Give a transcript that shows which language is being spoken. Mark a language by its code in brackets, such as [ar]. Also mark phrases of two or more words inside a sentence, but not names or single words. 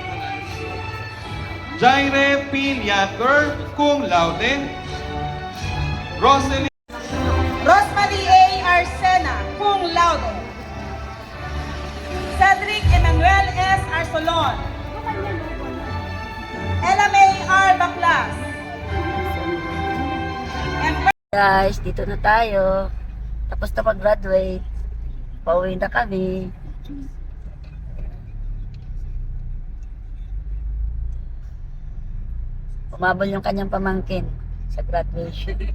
[la] Jaire P. Liander, cum laude. Roselyn Rosemary A. Arsena, cum laude. [tl] Cedric Emmanuel S. Arsolon. Ella May R. Baclas. Guys, dito na tayo. Tapos na pag-graduate. Pauwi na kami. Umabol yung kanyang pamangkin sa graduation.